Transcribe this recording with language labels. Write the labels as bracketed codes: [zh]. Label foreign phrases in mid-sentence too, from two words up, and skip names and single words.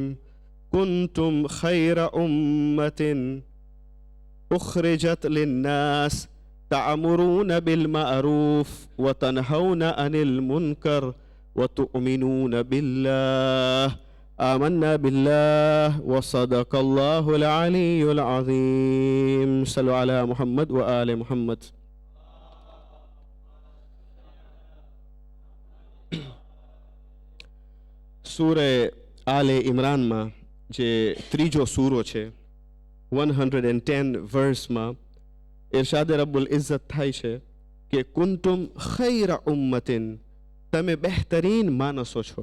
[ar] كنتم خير أمة أخرجت للناس تأمرون بالمعروف وتنهون عن المنكر وتؤمنون بالله. آمنا بالله وصدق الله العلي العظيم. صلوا على محمد وآل محمد. [gu] સૂરે આલે ઇમરાનમાં જે ત્રીજો સૂરો છે 110 વર્સમાં ઇરશાદ [ar] رب العزة [gu] થાય છે કે [ar] كنتم خير أمة, [gu] તમે બહેતરીન માણસો છો.